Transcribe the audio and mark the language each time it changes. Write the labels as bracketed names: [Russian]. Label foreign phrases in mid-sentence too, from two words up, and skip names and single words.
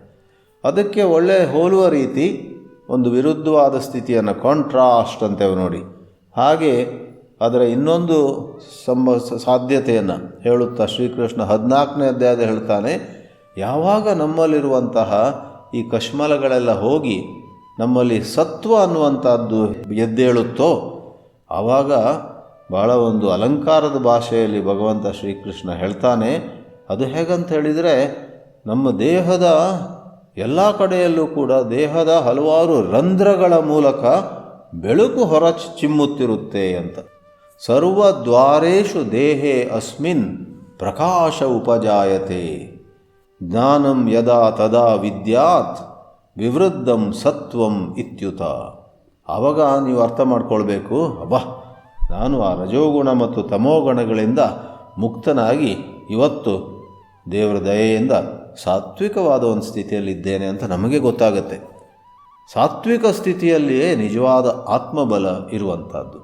[Kannada] ಅದಕ್ಕೆ ಒಳ್ಳೆ ಹೋಲುವ ರೀತಿ ಒಂದು ವಿರುದ್ಧವಾದ ಸ್ಥಿತಿಯನ್ನು, ಕಾಂಟ್ರಾಸ್ಟ್ ಅಂತೇವೆ ನೋಡಿ, ಹಾಗೆ ಅದರ ಇನ್ನೊಂದು ಸಾಧ್ಯತೆಯನ್ನು ಹೇಳುತ್ತಾ ಶ್ರೀಕೃಷ್ಣ 14ನೇ ಅಧ್ಯಾಯದ ಹೇಳ್ತಾನೆ, ಯಾವಾಗ ನಮ್ಮಲ್ಲಿರುವಂತಹ ಈ ಕಶ್ಮಲಗಳೆಲ್ಲ ಹೋಗಿ ನಮ್ಮಲ್ಲಿ ಸತ್ವ ಅನ್ನುವಂಥದ್ದು ಎದ್ದೇಳುತ್ತೋ ಆವಾಗ ಭಾಳ ಒಂದು ಅಲಂಕಾರದ ಭಾಷೆಯಲ್ಲಿ ಭಗವಂತ ಶ್ರೀಕೃಷ್ಣ ಹೇಳ್ತಾನೆ. ಅದು ಹೇಗಂತ ಹೇಳಿದರೆ, ನಮ್ಮ ದೇಹದ ಎಲ್ಲ ಕಡೆಯಲ್ಲೂ ಕೂಡ ದೇಹದ ಹಲವಾರು ರಂಧ್ರಗಳ ಮೂಲಕ ಬೆಳಕು ಹೊರ ಚಿಮ್ಮುತ್ತಿರುತ್ತೆ ಅಂತ. [Sanskrit] ಸರ್ವದ್ವಾರೇಷು ದೇಹೇ ಅಸ್ಮಿನ್ ಪ್ರಕಾಶ ಉಪಜಾಯತೆ ಜ್ಞಾನಂ ಯದಾ ತದಾ ವಿದ್ಯಾತ್ ವಿವೃದ್ಧಂ ಸತ್ವಂ ಇತ್ಯುತ. [Kannada] ಆವಾಗ ನೀವು ಅರ್ಥ ಮಾಡ್ಕೊಳ್ಬೇಕು, ಅಬ್ಬಾ, ನಾನು ಆ ರಜೋಗುಣ ಮತ್ತು ತಮೋಗುಣಗಳಿಂದ ಮುಕ್ತನಾಗಿ ಇವತ್ತು ದೇವರ ದಯೆಯಿಂದ ಸಾತ್ವಿಕವಾದ ಒಂದು ಸ್ಥಿತಿಯಲ್ಲಿದ್ದೇನೆ ಅಂತ ನಮಗೆ ಗೊತ್ತಾಗುತ್ತೆ. ಸಾತ್ವಿಕ ಸ್ಥಿತಿಯಲ್ಲಿಯೇ ನಿಜವಾದ ಆತ್ಮಬಲ ಇರುವಂಥದ್ದು.